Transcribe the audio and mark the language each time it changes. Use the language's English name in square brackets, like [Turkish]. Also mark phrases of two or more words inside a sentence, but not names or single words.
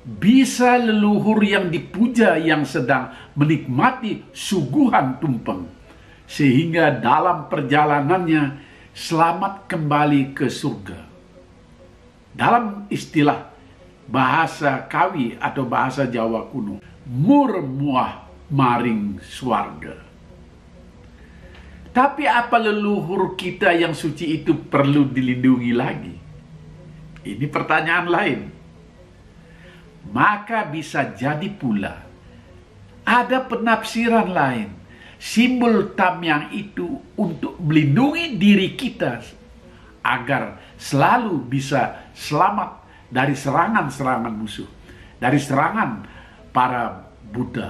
[Indonesian] bisa leluhur yang dipuja yang sedang menikmati suguhan tumpeng, sehingga dalam perjalanannya selamat kembali ke surga. Dalam istilah bahasa Kawi atau bahasa Jawa kuno, [Kawi] mur muah maring swarga. [Indonesian] Tapi apa leluhur kita yang suci itu perlu dilindungi lagi? Ini pertanyaan lain. Maka bisa jadi pula ada penafsiran lain, simbol tamyang itu untuk melindungi diri kita agar selalu bisa selamat dari serangan-serangan musuh, dari serangan para Buddha.